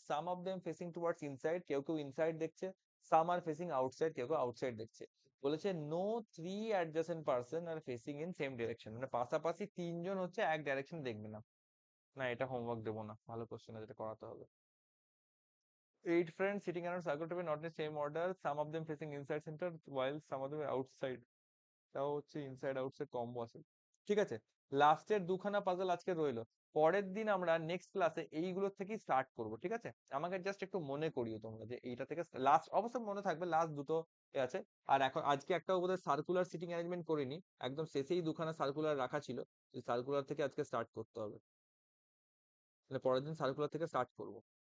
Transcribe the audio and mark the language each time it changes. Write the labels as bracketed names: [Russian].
[English] some of them facing towards inside, [Bangla] কেউ কেউ inside দেখছে। [English] some are facing outside, [Bangla] কেউ কেউ আউটসাইড দেখছে। বলেছে [English] no three adjacent person are facing in same direction, [Bangla] মানে পাশাপাশি তিনজন হচ্ছে এক ডাইরেকশন দেখবে না। না, এটা হোমওয়ার্ক দেবো না, ভালো কোশ্চেন আছে, এটা করাতে হবে। [English] 8 friends sitting around circle table, not in the same order. Some of them facing inside center, while some of them outside. [Bangla] তাও হচ্ছে ইনসাইড আউটসাইড কম্বো আছে। ঠিক আছে, লাস্টের দুখানা পাজল আজকে রইলো। পরের দিন আমরা নেক্সট ক্লাসে এইগুলোর থেকেই স্টার্ট করব, ঠিক আছে? আমাকে জাস্ট একটু মনে করিও তোমরা যে এইটা থেকে লাস্ট, অবশ্য মনে থাকবে লাস্ট দুটো আছে। আর এখন আজকে একটা বোধহয় সার্কুলার সিটিং অ্যারেঞ্জমেন্ট করিনি, একদম শেষেই দুখানা সার্কুলার রাখা ছিল, সার্কুলার থেকে আজকে স্টার্ট করতে হবে, মানে পরের দিন সার্কুলার থেকে স্টার্ট করবো।